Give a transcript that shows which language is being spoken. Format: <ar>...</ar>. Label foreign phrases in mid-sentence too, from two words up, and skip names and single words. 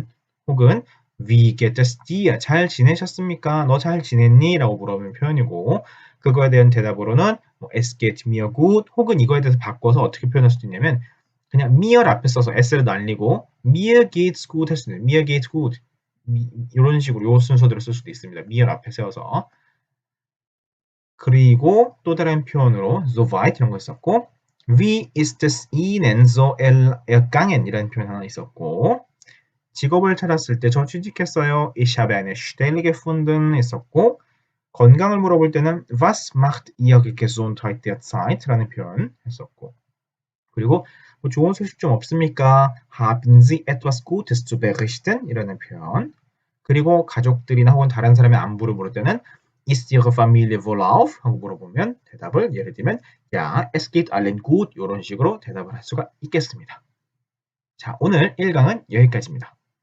<de>혹은 Wie geht es dir?</de> <ko>잘 지내셨습니까? 너 잘 지냈니? 라고 물어보는 표현이고 그거에 대한 대답으로는 뭐</ko> <de>es geht mir gut</de> <ko>혹은 이거에 대해서 바꿔서 어떻게 표현할 수도 있냐면 그냥 mir 앞에 써서 s를 날리고</ko> <de>mir geht's gut</de> <ko>했을 때</ko> <de>mir geht's gut</de> <ko>이런 식으로 요 순서대로 쓸 수도 있습니다. mir 앞에 세워서. 그리고 또 다른 표현으로 soweit 이런 거 있었고</ko> <de>wie ist es Ihnen so ergangen</de> <ko>이라는 표현 하나 있었고 직업을 찾았을 때 저 취직했어요.</ko> <de>Ich habe eine Stelle gefunden</de> <ko>있었고 건강을 물어볼 때는</ko> <de>Was macht Ihre Gesundheit derzeit?</de> <ko>라는 표현 했었고 그리고 뭐 좋은 소식 좀 없습니까?</ko> <de>Haben Sie etwas Gutes zu berichten?</de> <ko>이라는 표현 그리고 가족들이나 혹은 다른 사람의 안부를 물을 때는</ko> <de>Ist Ihre Familie wohlauf?</de> <ko>하고 물어보면 대답을 예를 들면</ko> <de>Ja, es geht allen gut</de> <ko>이런 식으로 대답을 할 수가 있겠습니다. 자, 오늘 1강은 여기까지입니다.</ko>